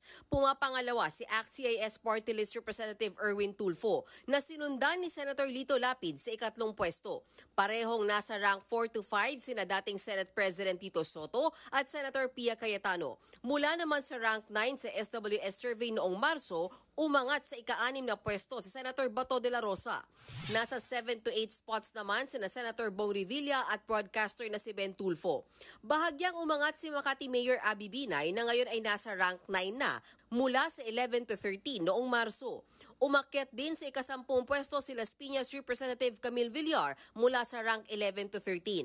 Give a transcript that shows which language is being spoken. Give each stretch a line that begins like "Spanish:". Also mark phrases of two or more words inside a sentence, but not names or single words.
Filipino: Pumapangalawa si ACT-CIS Party List Representative Erwin Tulfo na sinundan ni Senator Lito Lapid sa ikatlong pwesto. Parehong nasa rank 4 to 5 sina dating Senate President Tito Soto at Senator Pia Cayetano. Mula naman sa rank 9 sa SWS survey noong Marso, umangat sa ika-6 na pwesto si Senator Bato de la Rosa. Nasa 7 to 8 spots naman sina Senator Bong Revilla at broadcaster na si Ben Tulfo. Bahagyang umangat si Makati Mayor Abby Binay na ngayon ay nasa rank 9 na mula sa 11 to 13 noong Marso. Umakyat din sa ika-10 pwesto si Las Piñas Representative Camille Villar mula sa rank 11 to 13.